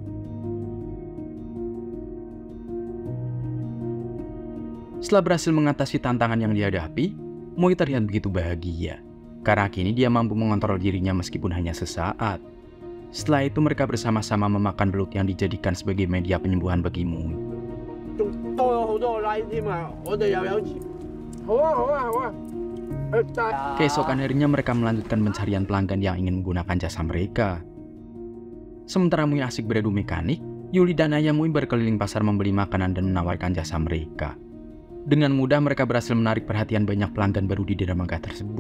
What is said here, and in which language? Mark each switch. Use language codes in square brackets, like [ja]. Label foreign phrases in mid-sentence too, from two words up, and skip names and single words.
[id] Setelah berhasil mengatasi tantangan yang dihadapi, Mui terlihat begitu bahagia, karena kini dia mampu mengontrol dirinya meskipun hanya sesaat. Setelah itu mereka bersama-sama memakan belut yang dijadikan sebagai media penyembuhan bagi Mui. [yue] 仲多咗好多個 line 添啊！我哋又有錢。好啊，好啊，好啊！ [id] Keesokan harinya mereka melanjutkan pencarian pelanggan yang ingin menggunakan jasa mereka. Sementara Mui asik beradu mekanik, Yuli dan ayah Mui berkeliling pasar membeli makanan dan menawarkan jasa mereka. Dengan mudah mereka berhasil menarik perhatian banyak pelanggan baru di dermaga tersebut.